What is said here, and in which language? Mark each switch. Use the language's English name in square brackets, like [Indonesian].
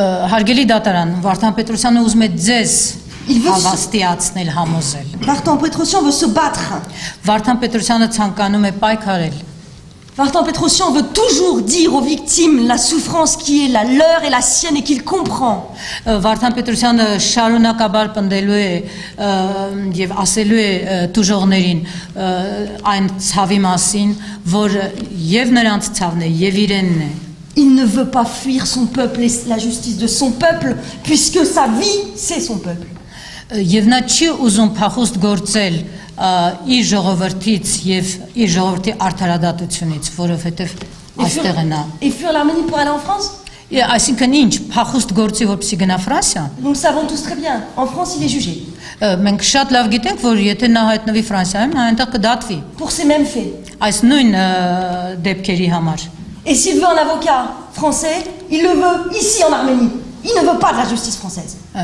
[Armenian] Հարգելի դատարան, Վարդան Պետրոսյանը ուզում է ձեզ հավաստիացնել, համոզել։ [French] Vartan Petrosyan veut se battre. [Armenian] Վարդան Պետրոսյանը ցանկանում է պայքարել։ [French] Vartan Petrosyan veut toujours dire aux victimes la souffrance qui est la leur et la sienne et qu'il comprend. [Armenian] Վարդան Պետրոսյանը շարունակաբար պնդելու է եւ ասելու է տուժողներին այն ցավի մասին, որ եւ նրանց ցավն է եւ իրենն է։ [French] Il ne veut pas fuir son peuple et la justice de son peuple, puisque sa vie, c'est son peuple. [Armenian] Եվ նա չի ուզում փախուստ գործել իր ժողովրդից եւ իր ժողովրդի արդարադատությունից, որովհետեւ այստեղ է նա։ [French] Et fuir l'Arménie pour aller en France? [Armenian] Այսինքն ինչ, փախուստ գործի որպեսզի գնա Ֆրանսիա։ [French] Nous le savons tous très bien. En France, il est jugé. [Armenian] Մենք շատ լավ գիտենք, որ եթե նա հայտնվի Ֆրանսիայում, նա այնտեղ կդատվի։ [French] Pour ces mêmes faits. [Armenian] Այս նույն դեպքերի համար։ [French] Et s'il veut un avocat français, il le veut ici en Arménie. Il ne veut pas de la justice française.